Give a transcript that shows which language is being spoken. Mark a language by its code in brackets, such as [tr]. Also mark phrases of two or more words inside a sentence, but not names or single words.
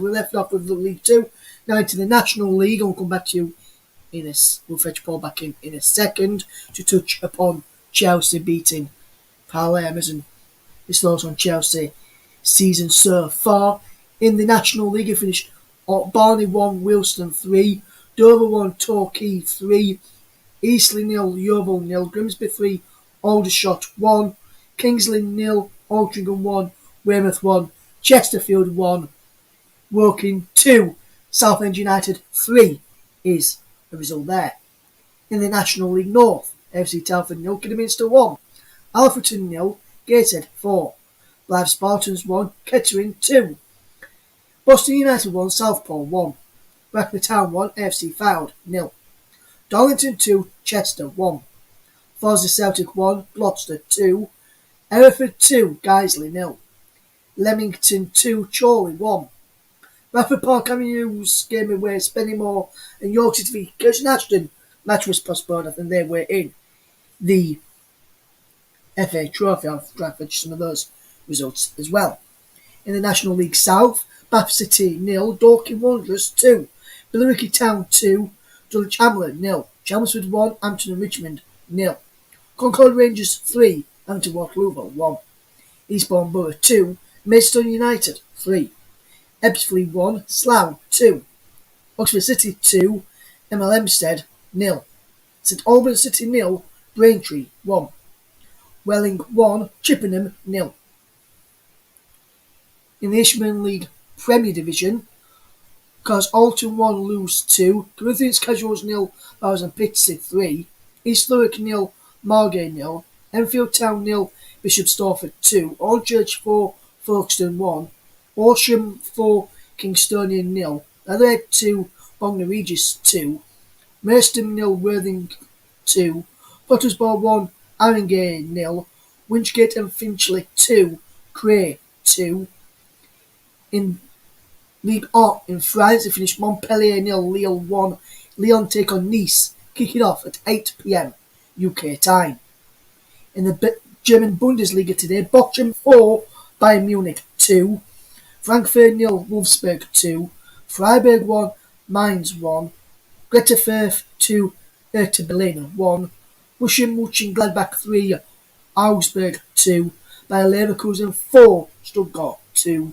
[en] We left off with the League 2, now into the National League, and we'll come back to you we'll fetch Paul back in a second to touch upon Chelsea beating Palermo and his thoughts on Chelsea season so far. In the National League, it finished Barney 1, Wilston 3, Dover 1, Torquay 3, Eastleigh 0, Yeovil 0, Grimsby 3, Aldershot 1, Kingsley 0, Altrincham 1, Weymouth 1, Chesterfield 1, Woking 2, Southend United 3 is the result there. In the National League North, FC Telford 0, Kidderminster 1, Alfreton 0, Gateshead 4, Blythe Spartans 1, Kettering 2, Boston United 1, Southport 1, Bracknell Town 1, AFC Fylde 0, Darlington 2, Chester 1, Farnborough Celtic 1, Gloucester 2, Hereford 2, Guiseley 0, Leamington 2, Chorley 1, Bradford Park Avenues game away Spennymoor and York City v Kirsten Ashton. Match was postponed. I think they were in the FA Trophy. I'll try to fetch some of those results as well. In the National League South, Bath City 0, Dorking Wanderers 2, Billericay Town 2, Dulwich Hamlet 0, Chelmsford 1, Hampton and Richmond 0, Concord Rangers 3, Hampton Waterloo 1, Eastbourne Borough 2, Maidstone United 3, Ebbsfleet 1, Slough 2, Oxford City 2, ML Hempstead 0, St Albans City 0, Braintree 1, Welling 1, Chippenham 0. In the Ishmael League Premier Division, because Alton 1, Lewes 2, Corinthians Casuals 0, Bowers and Pitsea 3, East Thurrock 0, Margate 0, Enfield Town 0, Bishop Stortford 2, Aldchurch 4, Folkestone 1, Horsham 4, Kingstonian 0, Adelaide 2, Bognor Regis 2, Merstham 0, Worthing 2, Pottersbar 1, Haringey 0, Winchgate and Finchley 2, Cray 2. In Ligue 1 in France, it finished Montpellier 0, Lille 1. Lyon take on Nice, kick it off at 8 p.m. UK time. In the German Bundesliga today, Bochum 4, Bayern Munich 2, Frankfurt 0, Wolfsburg 2, Freiburg 1, Mainz 1, Greuther Fürth 2, Hertha Berlin 1, Borussia Mönchengladbach 3, Augsburg 2, Bayer Leverkusen 4, Stuttgart 2.